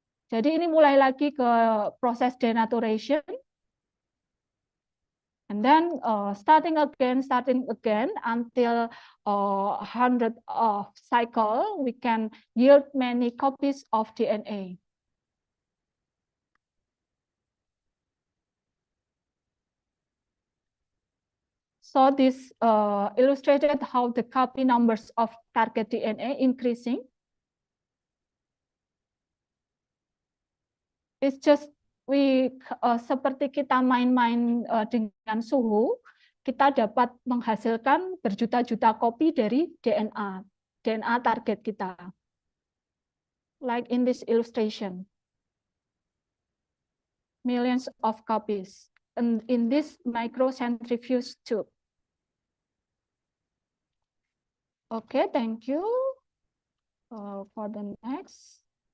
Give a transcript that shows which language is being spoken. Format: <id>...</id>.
<id>Jadi ini mulai lagi ke proses denaturation,</id> <en>and then starting again until 100 of cycle, we can yield many copies of DNA. So this illustrated how the copy numbers of target DNA increasing. It's just</en> <id>seperti kita main-main dengan suhu, kita dapat menghasilkan berjuta-juta kopi dari DNA target kita.</id> <en>Like in this illustration. Millions of copies. And in this microcentrifuge tube. Okay, thank you. For the next.</en>